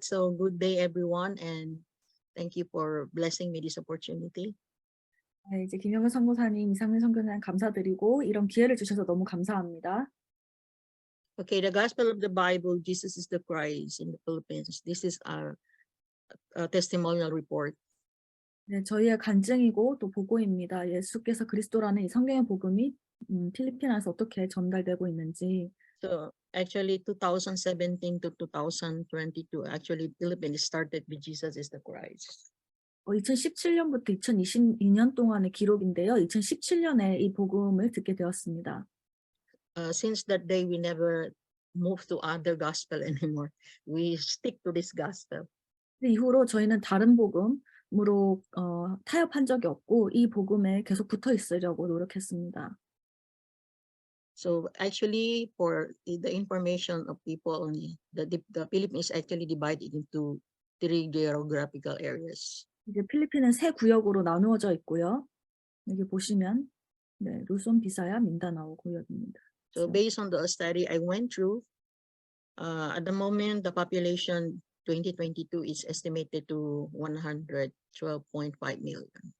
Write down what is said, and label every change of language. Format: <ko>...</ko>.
<en>So good day, everyone, and thank you for blessing me this opportunity.</en> <ko>네, 이제 김영은 선교사님, 이상민 선교사님 감사드리고 이런 기회를 주셔서 너무 감사합니다.</ko> <en>Okay, the Gospel of the Bible, Jesus is the Christ in the Philippines. This is a testimonial report.</en> <ko>네, 저희의 간증이고 또 보고입니다. 예수께서 그리스도라는 이 성경의 복음이 필리핀에서 어떻게 전달되고 있는지.</ko> <en>So actually 2017 to 2022, actually Philippines started with Jesus is the Christ.</en> <ko>2017년부터 2022년 동안의 기록인데요. 2017년에 이 복음을 듣게 되었습니다.</ko> <en>Since that day, we never moved to other gospel anymore. We stick to this gospel.</en> <ko>그 이후로 저희는 다른 복음으로 타협한 적이 없고 이 복음에 계속 붙어 있으려고 노력했습니다.</ko> <en>So actually, for the information of people only, the Philippines is actually divided into 3 geographical areas.</en> <ko>이제 필리핀은 세 구역으로 나누어져 있고요. 여기 보시면 네, 루손, 비사야, 민다나오 구역입니다.</ko> <en>So based on the study I went through, at the moment, the population 2022 is estimated to 112.5 million</en>